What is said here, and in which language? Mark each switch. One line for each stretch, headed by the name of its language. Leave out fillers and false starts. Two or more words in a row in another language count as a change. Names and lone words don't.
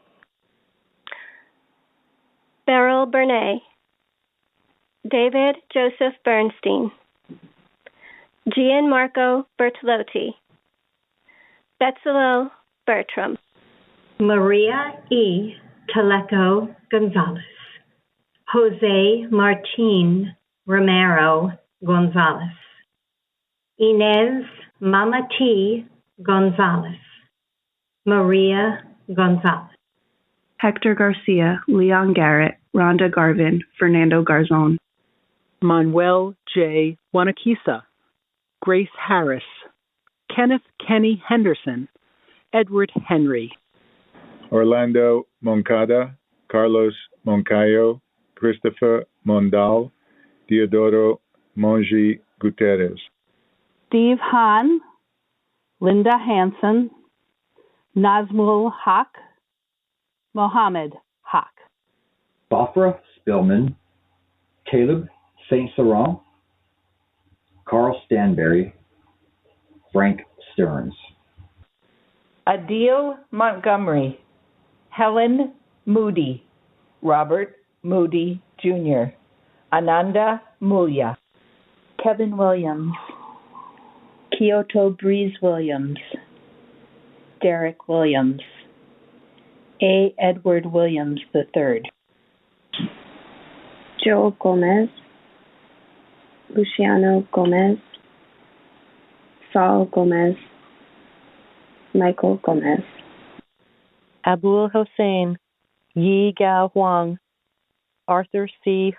English: Beryl Bernay, David Joseph Bernstein, Gianmarco Bertolotti, Betzalel Bertram, Maria E. Teleco Gonzalez, Jose Martin Romero Gonzalez, Inez Mama T. Gonzalez, Maria Gonzalez, Hector Garcia, Leon Garrett, Rhonda Garvin, Fernando Garzon, Manuel J. Wanakisa, Grace Harris, Kenneth Kenny Henderson, Edward Henry, Orlando Moncada, Carlos Moncayo, Christopher Mondal, Diodoro Mongi Guterres, Steve Hahn, Linda Hansen, Nazmul Haq, Mohammed Haq, Bafra Spillman, Caleb St. Saurent, Carl Stanberry, Frank Stearns, Adil Montgomery, Helen Moody, Robert Moody Jr., Ananda Mulya, Kevin Williams, Kyoto Breeze Williams, Derek Williams, A. Edward Williams III, Joe Gomez, Luciano Gomez, Saul Gomez, Michael Gomez, Abul Hossein, Yi Gao Huang, Arthur C.